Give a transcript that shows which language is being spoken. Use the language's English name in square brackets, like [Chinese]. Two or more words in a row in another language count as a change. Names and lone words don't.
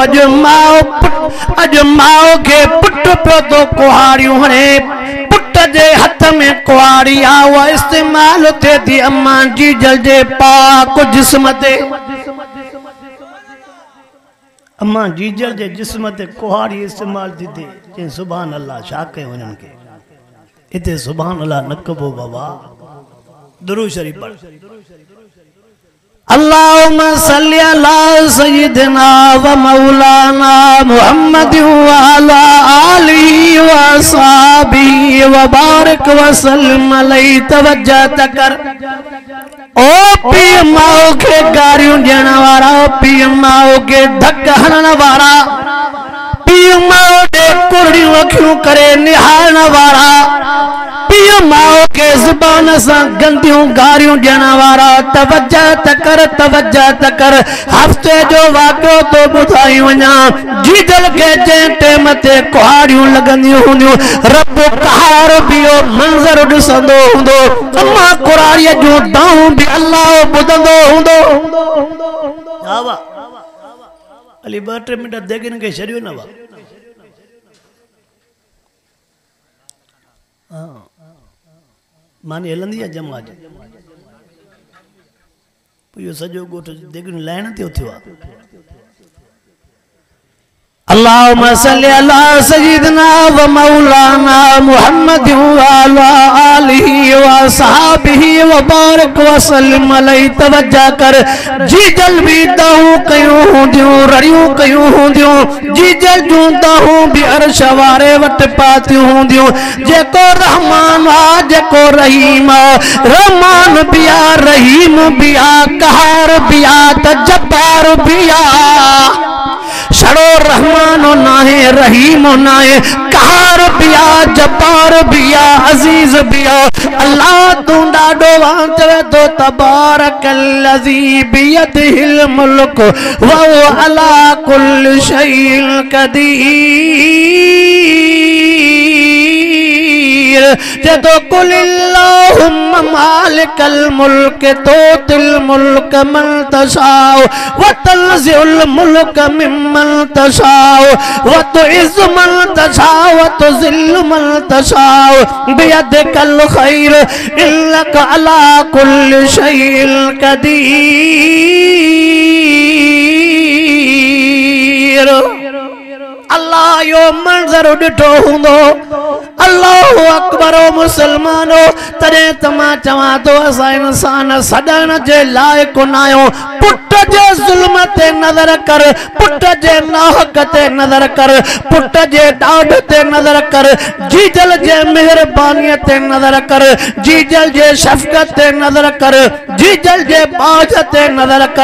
[Sindhi] अॼु माउ खे पुट पियो थो कुहाड़ियूं हणे पुट जे हथ में कुहाड़ी आ उहा इस्तेमाल थिए थी अम्मा जीजल जे पाक जिस्म ते। अम्मा जीजल जे जिस्म ते कुहाड़ी इस्तेमाल थी थिए चई [Arabic] سبحان الله [Sindhi] छा कयो हिननि खे हिते [Arabic] سبحان الله [Sindhi] न कबो बाबा। दुरूद शरीफ पढ़। [Arabic] اللهم صل على سيدنا ومولانا محمد وعلى آله وأصحابه وبارك وسلم عليه. [Sindhi] तवज्जो कर ओ पीउ माउ खे गारियूं ॾियण वारा पीउ माउ खे धक हणण वारा पीउ माउ ॾे कुड़ियूं अखियूं करे निहारण वारा पियो माओ के ज़ुबान से गंदियों गारियों ॾियण वारा तवज्जो त कर हफ्ते जो वाक़ियो तो ॿुधाई वञा जीजल के जंहिं टेम ते कुहाड़ियूं लॻंदियूं हूंदियूं रब कहार बियो मंज़र ॾिसंदो हूंदो अम्मा कुराड़ीअ जूं दाऊं बि अल्लाह ॿुधंदो हूंदो। हा वाह अली 2-3 मिनट देगिन के छॾियो न वाह। मानी हलंदी आहे जमा अॼु इहो सॼो ॻोठ देगिन लाइण ते उथियो आहे। [Arabic] اللهم صل على سيدنا ومولانا محمد وعلى آله وصحبه وبارك وسلم عليه. [Sindhi] तवज्जो कर जीजल भी दाऊं कयूं हूंदियूं रड़ियूं कयूं हूंदियूं जीजल जूं दाऊं भी अर्श वारे वट पातियूं हूंदियूं। जेको रहमान आ जेको रहीम आ रहमान भी आ रहीम भी आ कहर भी आ त जब्बार भी आ। शड़ो रहमान नाहे रहीम नाहे कहर बिया जब्बार बिया अजीज बिया। अल्लाह तू डाडो चवे तो [Arabic] تبارك الذي بيده الملك وهو على كل شيء قدير. जदो قل اللهم مالك الملك تؤتي الملك من تشاء وتنزع الملك ممن تشاء وتعز من تشاء وتذل من تشاء بيدك الخير إنك على كل شيء قدير. [Sindhi] अल्लाह यो मंजर ॾिठो हूंदो [Arabic] الله أكبر [Sindhi] मुसलमानो तॾहिं त मां चवां थो असां इंसान सॾण जे लाइक़ न आहियूं। पुट जे ज़ुल्म ते नज़र कर पुट जे नाहक ते नज़र कर पुट जे ॾाढ ते नज़र कर जीजल जे मेहरबानीअ ते नज़र कर जीजल जे शफ़क़त ते नज़र कर जीजल जे बाज ते नज़र कर।